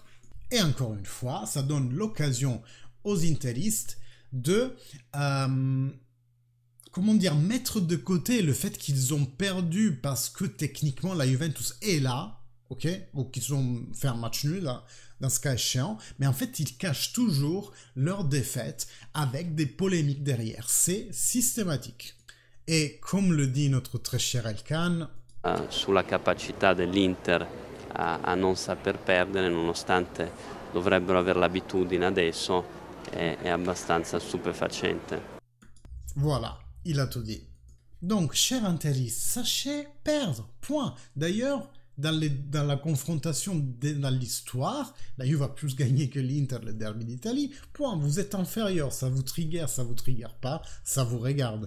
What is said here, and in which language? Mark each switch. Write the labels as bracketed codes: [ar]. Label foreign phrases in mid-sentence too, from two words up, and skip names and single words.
[fr] Et encore une fois, ça donne l'occasion aux interistes de, comment dire, mettre de côté le fait qu'ils ont perdu parce que techniquement la Juventus est là, ok, ou qu'ils ont fait un match nul là, dans ce cas échéant, mais en fait ils cachent toujours leur défaite avec des polémiques derrière. C'est systématique. Et comme le dit notre très cher Elkan, [it] sulla capacità dell'Inter a non saper perdere, nonostante dovrebbero avere l'abitudine adesso, è abbastanza stupefacente. [fr] Voilà, il a tout dit. Donc, chers interistes, sachez perdre, point. D'ailleurs, dans la confrontation dans l'histoire, la Juve a plus gagné que l'Inter, le derby d'Italie, point. Vous êtes inférieur, ça vous trigger pas, ça vous regarde.